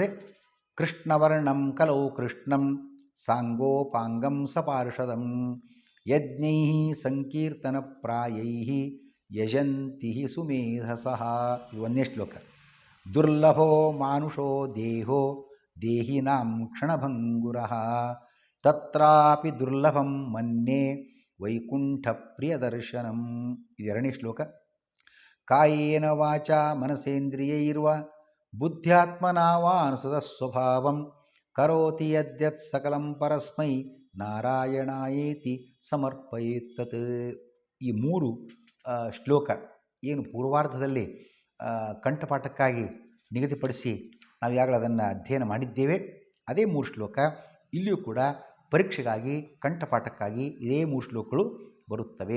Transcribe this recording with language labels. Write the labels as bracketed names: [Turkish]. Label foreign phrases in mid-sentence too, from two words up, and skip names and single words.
[Sanskrit] ಕೃಷ್ಣವರ್ಣಂ ಕಲೌ ಕೃಷ್ಣಂ ಸಾಂಗೋಪಾಂಗಂ ಸಪಾರ್ಷದಂ ಯಜ್ಞೈ ಸಂಕೀರ್ತನ ಪ್ರಾಯೈ ಯಜಂತಿ ಸುಮೇಧಸಃ. [Kannada] ಇದು 1ನೇ ಶ್ಲೋಕ. [Sanskrit] ದುರ್ಲಭೋ ಮಾನುಷೋ ದೇಹೋ ದೇಹಿನಾಂ ಕ್ಷಣಭಂಗುರಃ ತತ್ರಾಪಿ ದುರ್ಲಭಂ ಮನ್ಯೆ ವೈಕುಂಠ ಪ್ರಿಯದರ್ಶನಂ. [Kannada] ಇದು 2ನೇ ಶ್ಲೋಕ. [Sanskrit] ಕಾಯೇನ ವಾಚ ಮನಸೇಂದ್ರಿಯೈರ್ವ ಬುದ್ಧ್ಯಾತ್ಮನಾ ವಾ ಅನುಸೃತ ಸ್ವಭಾವಂ ಕರೋತಿ ಯದ್ಯತ್ ಸಕಲಂ ಪರಸ್ಮೈ ನಾರಾಯಣಾಯೇತಿ ಸಮರ್ಪಯೇತ್ತತ್. [Kannada] ಈ 3 ಶ್ಲೋಕ ಏನು ಪೂರ್ವಾರ್ಧದಲ್ಲಿ ಕಂಠಪಾಠಕ್ಕಾಗಿ ನಿಗದಿಪಡಿಸಿ ನಾವು ಈಗಾಗಲೇ ಅದನ್ನು ಅಧ್ಯಯನ ಮಾಡಿದ್ದೇವೆ. ಅದೇ 3 ಶ್ಲೋಕ ಇಲ್ಲಿಯೂ ಕೂಡ ಪರೀಕ್ಷೆಗಾಗಿ ಕಂಠಪಾಠಕ್ಕಾಗಿ ಇದೇ 3 ಶ್ಲೋಕಗಳು ಬರುತ್ತವೆ.